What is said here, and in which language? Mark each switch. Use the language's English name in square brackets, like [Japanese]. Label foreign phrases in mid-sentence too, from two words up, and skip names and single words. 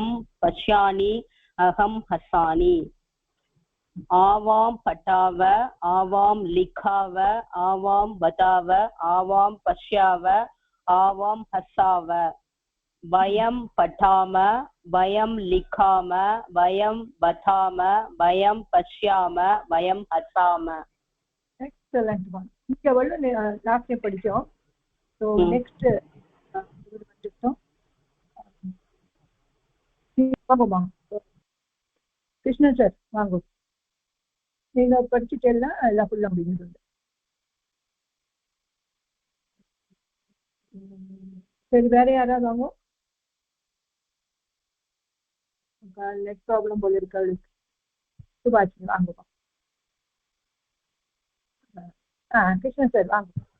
[Sanskrit] पश्यामि अहं हसामि आवां पठाव आवां लिखाव आवां वदाव आवां पश्याव आवां हसाव वयं पठाम वयं लिखाम वयं वदाम वयं पश्याम वयं हसाम [English] excellent one [Tamil] இங்க வள்ள [English] last time [Tamil] படிச்சோம் [English] so next [Tamil] படிச்சோம் வாங்க கிருஷ்ணன் சார் வாங்க நீங்க படிச்சுட்டேன்னா எல்லாம் ஃபுல்லா முடிஞ்சது சரி வேற யாராவது வாங்க [English] net problem [Tamil] போல இருக்கு சுபாஷ் வாங்க கிருஷ்ணன் சார் வாங்க